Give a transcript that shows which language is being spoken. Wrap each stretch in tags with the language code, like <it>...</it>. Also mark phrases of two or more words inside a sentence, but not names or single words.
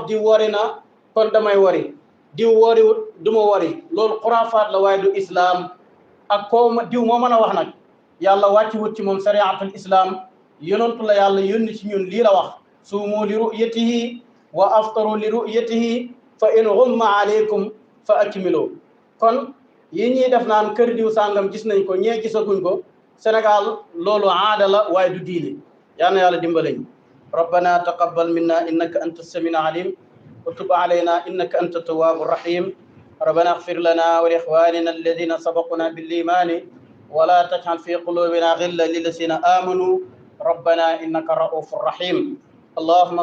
<wo>di wari na kon damay wari diw wariwut du ma wari loolu xuraafaat la waaye du islaam ak koo diw moo mën a wax nag yàlla wàcci wut ci moom</wo> <ar>شريعة الإسلام</ar> <wo>yonentu la yàlla yónni ci ñun lii la wax</wo> <ar>صوموا ل رؤيته وأفطروا لرؤيته فإن غم عليكم فأكملوا</ar> <wo>kon yi ñuy def naan kër diw sàngam gis nañ ko ñee gisaguñ ko Sénégal loolu aada la waaye du diine yal na yàlla dimbalañ</wo> <ar>ربنا تقبل منا إنك أنت السميع العليم وتب علينا إنك أنت التواب الرحيم ربنا اغفر لنا ولإخواننا الذين سبقونا بالإيمان ولا تجعل في قلوبنا غلا للذين آمنوا ربنا إنك رؤوف رحيم اللهم</ar>